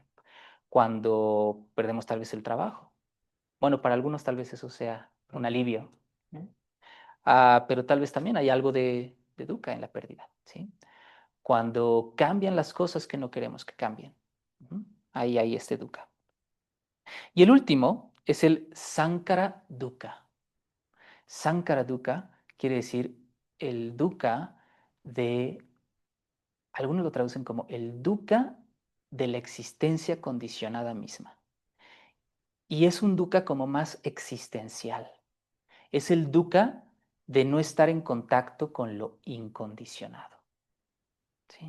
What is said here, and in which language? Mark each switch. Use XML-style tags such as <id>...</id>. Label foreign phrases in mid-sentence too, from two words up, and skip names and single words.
<es>Cuando perdemos tal vez el trabajo. Bueno, para algunos tal vez eso sea un alivio, ¿no? Pero tal vez también hay algo de dukkha en la pérdida, ¿sí? Cuando cambian las cosas que no queremos que cambien. Ahí hay este dukkha. Y el último es el</es> <pi>Sankara dukkha. Sankara dukkha</pi> <es>quiere decir el dukkha de, algunos lo traducen como el dukkha de la existencia condicionada misma. Y es un dukkha como más existencial. Es el dukkha de no estar en contacto con lo incondicionado, ¿sí?</es>